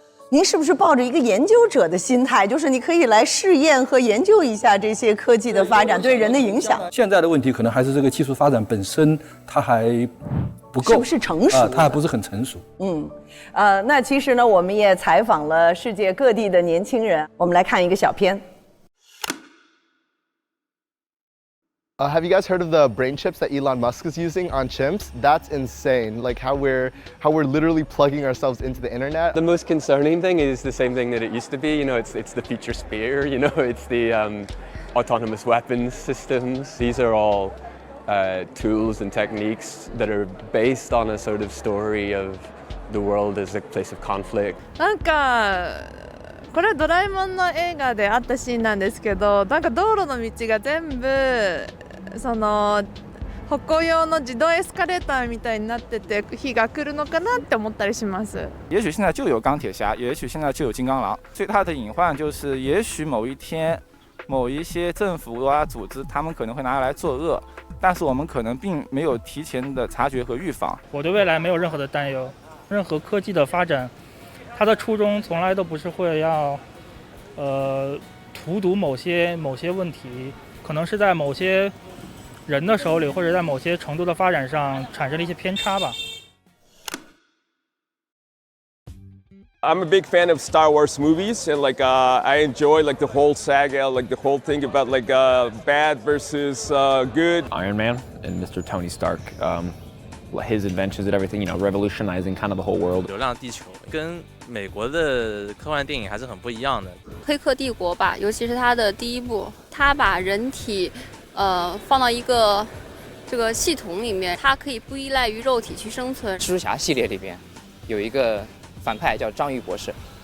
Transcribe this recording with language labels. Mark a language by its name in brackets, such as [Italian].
[Chinese] 您是不是抱着一个研究者的心态，就是你可以来试验和研究一下这些科技的发展对人的影响？现在的问题可能还是这个技术发展本身它还不够，是不是成熟？它还不是很成熟。那其实呢，我们也采访了世界各地的年轻人，我们来看一个小片。 [English] Have you guys heard of the brain chips that Elon Musk is using on chimps? That's insane. Like how we're literally plugging ourselves into the internet. The most concerning thing is the same thing that it used to be. You know, it's the future spear. You know, it's the autonomous weapons systems. These are all tools and techniques that are based on a sort of story of the world as a place of conflict. [Japanese] なんかこれドラえもんの映画であったシーンなんですけど、なんか道路の道が全部その歩行用の自動エスカレーターみたいになってて日が来るのかなって思ったりします。 [Chinese] 也许现在就有钢铁侠，也许现在就有金刚狼。最大的隐患就是，也许某一天，某一些政府组织，他们可能会拿来作恶，但是我们可能并没有提前的察觉和预防。我对未来没有任何的担忧，任何科技的发展，它的初衷从来都不是会要，荼毒某些问题，可能是在某些人的手里，或者在某些程度的发展上产生了一些偏差吧。 [English] I'm a big fan of Star Wars movies, and I enjoy the whole saga, the whole thing about bad versus good. Iron Man and Mr. Tony Stark, his adventures and everything, revolutionizing kind of the whole world. [Chinese] 流浪地球跟美国的科幻电影还是很不一样的。黑客帝国吧，尤其是它的第一部，它把人体放到一个这个系统里面，它可以不依赖于肉体去生存。蜘蛛侠系列里边有一个反派叫章鱼博士，